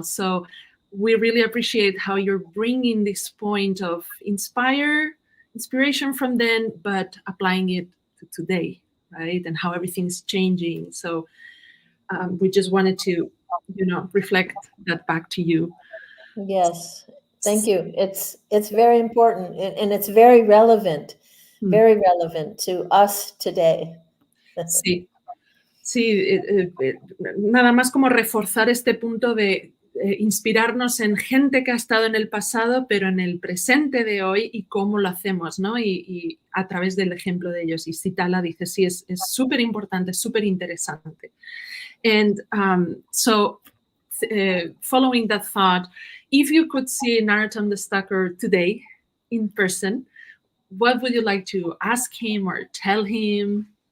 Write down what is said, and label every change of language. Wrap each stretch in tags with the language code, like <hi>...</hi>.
<en>So we really appreciate how you're bringing this point of inspiration from then, but applying it to today, right? And how everything's changing. So we just wanted to, reflect that back to you. Yes, thank you. It's very important and it's very relevant to us today.</en> <es>Sí, sí, nada más como reforzar este punto de inspirarnos en gente que ha estado en el pasado, pero en el presente de hoy y cómo lo hacemos, ¿no? Y a través del ejemplo de ellos. Y Sitala dice, sí, es súper importante, súper interesante.</es> <en>And so, following that thought, if you could see Narottam Das Thakur today in person, what would you like to ask him or tell him?</en>